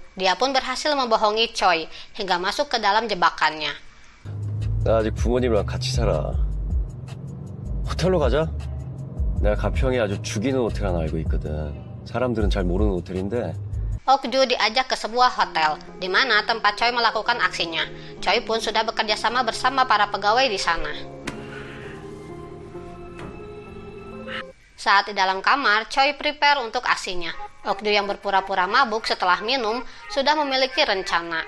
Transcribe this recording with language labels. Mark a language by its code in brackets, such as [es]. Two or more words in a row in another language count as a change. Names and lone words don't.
[id] Dia pun berhasil membohongi Choi hingga masuk ke dalam jebakannya. [ko] 나 아직 부모님이랑 같이 살아. 호텔로 가자. 내가 가평에 아주 죽이는 호텔 하나 알고 있거든. 사람들은 잘 모르는 호텔인데. [id] Okju diajak ke sebuah hotel, di mana tempat Choi melakukan aksinya. Choi pun sudah bekerja sama bersama para pegawai di sana. Saat di dalam kamar, Choi prepare untuk aksinya. Okju yang berpura-pura mabuk setelah minum sudah memiliki rencana.